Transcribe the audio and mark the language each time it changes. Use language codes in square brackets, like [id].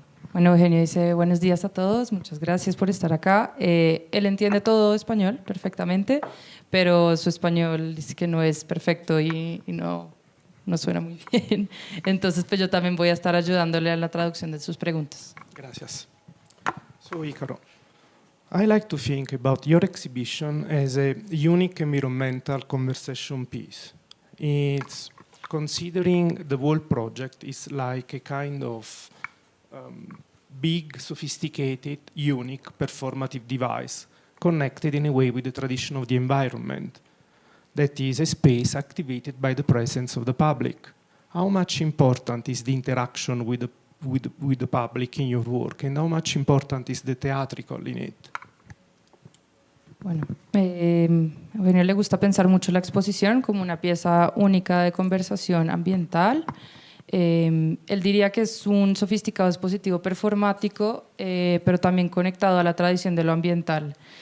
[es] Bueno, Eugenio dice, buenos días a todos, muchas gracias por estar acá. Él entiende todo español perfectamente, pero su español dice que no es perfecto y no suena muy bien. Entonces, pues yo también voy a estar ayudándole a la traducción de sus preguntas. Gracias. [en] So, Icaro, I like to think about your exhibition as a unique environmental conversation piece. It's considering the whole project is like a kind of big, sophisticated, unique performative device connected in a way with the tradition of the environment. That is a space activated by the presence of the public. How much important is the interaction with the public in your work, and how much important is the theatrical in it? [es] Bueno, a Eugenio le gusta pensar mucho la exposición como una pieza única de conversación ambiental. Él diría que es un sofisticado dispositivo performático, pero también conectado a la tradición de lo ambiental,